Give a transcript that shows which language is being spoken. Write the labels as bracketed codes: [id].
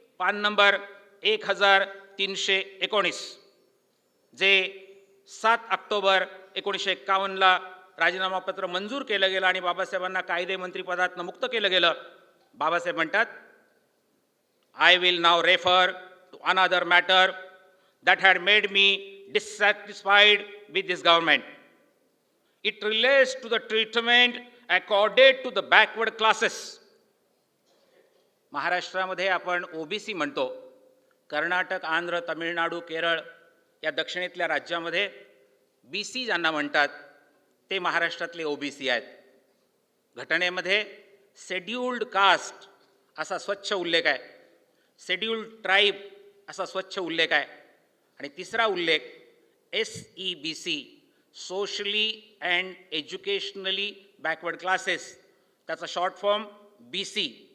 [mr] पान नंबर 1319, जे 7 ऑक्टोबर 1951ला राजीनामापत्र मंजूर केलं गेलं आणि बाबासाहेबांना कायदे मंत्रीपदातनं मुक्त केलं गेलं. बाबासाहेब म्हणतात, [en] I will now refer to another matter that had made me dissatisfied with this government. It relates to the treatment accorded to the backward classes. [mr] महाराष्ट्रामध्ये आपण ओबीसी म्हणतो. कर्नाटक, आंध्र, तमिळनाडू, केरळ या दक्षिणेतल्या राज्यामध्ये बीसी ज्यांना म्हणतात ते महाराष्ट्रातले ओबीसी आहेत. घटनेमध्ये शेड्यूल्ड कास्ट असा स्वच्छ उल्लेख आहे, शेड्यूल्ड ट्राईब असा स्वच्छ उल्लेख आहे आणि तिसरा उल्लेख SEBC, [en] socially and educationally backward classes, [mr] त्याचा शॉर्ट फॉर्म BC.